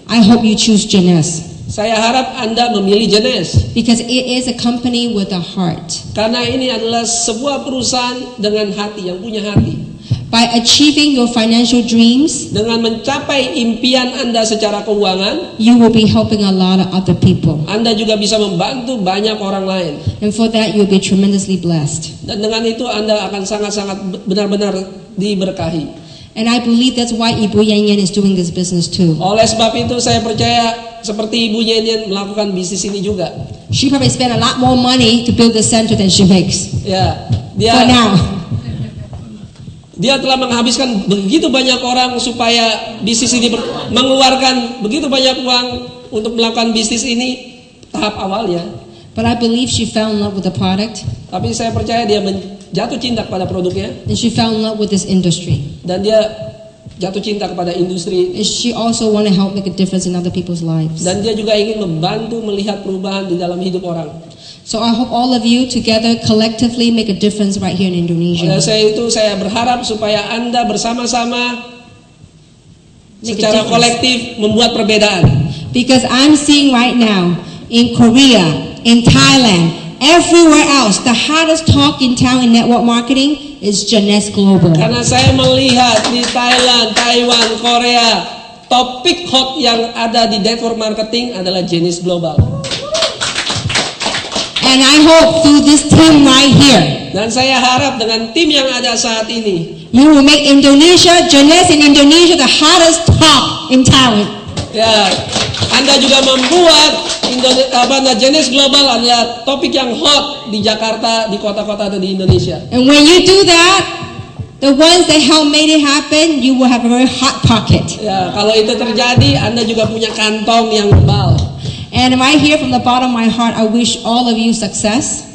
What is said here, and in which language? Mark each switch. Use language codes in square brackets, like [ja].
[en] I hope you choose Jeunesse. [id] saya harap Anda memilih Jeunesse. [en] Because it is a company with a heart. [id] Karena ini adalah sebuah perusahaan dengan hati, yang punya hati. [en] By achieving your financial dreams, [id] Dengan mencapai impian Anda secara keuangan, [en] you will be helping a lot of other people. [id] Anda juga bisa membantu banyak orang lain. [en] And for that, you'll be tremendously blessed. [id] Dan dengan itu Anda akan sangat-sangat benar-benar diberkahi. [en] And I believe that's why Ibu Yan Yan is doing this business too. [id] Oleh sebab itu saya percaya seperti Ibu Yan Yan melakukan bisnis ini juga. [en] She probably spent a lot more money to build the center than she makes. [id] Ya, [en] For now. [id] dia telah menghabiskan begitu banyak orang supaya bisnis ini mengeluarkan begitu banyak uang untuk melakukan bisnis ini tahap awalnya. [en] But I believe she fell in love with the product. [id] Tapi saya percaya dia jatuh cinta kepada produknya [en] And she fell in love with this industry. [id] dan dia jatuh cinta kepada industri. [en] And she also want to help make a difference in other people's lives. [id] Dan dia juga ingin membantu melihat perubahan di dalam hidup orang. [en] So I hope all of you together collectively make a difference right here in Indonesia. [id] Oleh saya berharap supaya Anda bersama-sama [en] Make a [id] secara [en] difference. [id] kolektif membuat perbedaan. [en] Because I'm seeing right now in Korea, in Thailand, everywhere else, the hottest talk in town in network marketing is Jeunesse Global. [id] Karena saya melihat di Thailand, Taiwan, Korea, topik hot yang ada di network marketing adalah Jeunesse Global. [en] And I hope through this team right here, [id] Dan saya harap dengan tim yang ada saat ini, [en] you will make Indonesia, Jeunesse in Indonesia, the hottest talk in talent. [id] ya, Anda juga membuat Jeunesse Global adalah topik yang hot di Jakarta, di kota-kota atau di Indonesia. [en] And when you do that, the ones that helped made it happen, you will have a very hot pocket. [id] Ya, kalau itu terjadi, Anda juga punya kantong yang tebal. [en] And right here from the bottom of my heart, I wish all of you success.